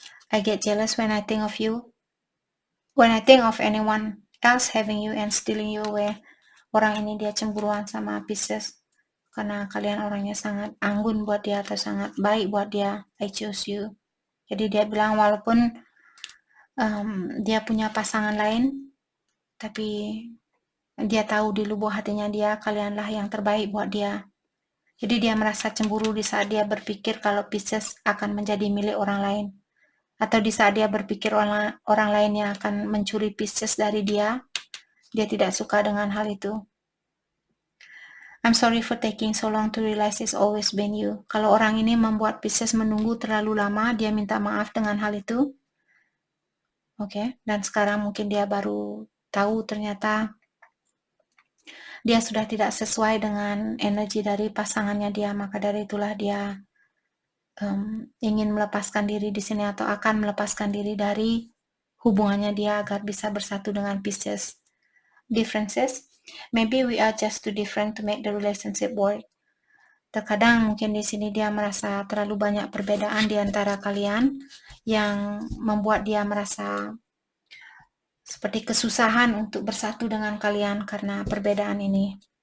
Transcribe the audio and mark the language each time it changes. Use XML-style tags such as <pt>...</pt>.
<en>I get jealous when I think of you. When I think of anyone else having you and stealing you away.</en> <id>Orang ini dia cemburuan sama Pisces. Karena kalian orangnya sangat anggun buat dia atau sangat baik buat dia. I choose you. Jadi dia bilang walaupun dia punya pasangan lain, tapi dia tahu di lubuk hatinya dia, kalianlah yang terbaik buat dia. Jadi dia merasa cemburu di saat dia berpikir kalau Pisces akan menjadi milik orang lain. Atau di saat dia berpikir orang lain yang akan mencuri Pisces dari dia tidak suka dengan hal itu.</id> <en>I'm sorry for taking so long to realize it's always been you.</en> <id>Kalau orang ini membuat Pisces menunggu terlalu lama, dia minta maaf dengan hal itu. Oke, dan sekarang mungkin dia baru tahu ternyata dia sudah tidak sesuai dengan energi dari pasangannya dia, maka dari itulah dia ingin melepaskan diri di sini atau akan melepaskan diri dari hubungannya dia agar bisa bersatu dengan Pisces. Differences.</id> <en>Maybe we are just too different to make the relationship work.</en> <id>Terkadang mungkin di sini dia merasa terlalu banyak perbedaan di antara kalian yang membuat dia merasa seperti kesusahan untuk bersatu dengan kalian karena perbedaan ini.</id>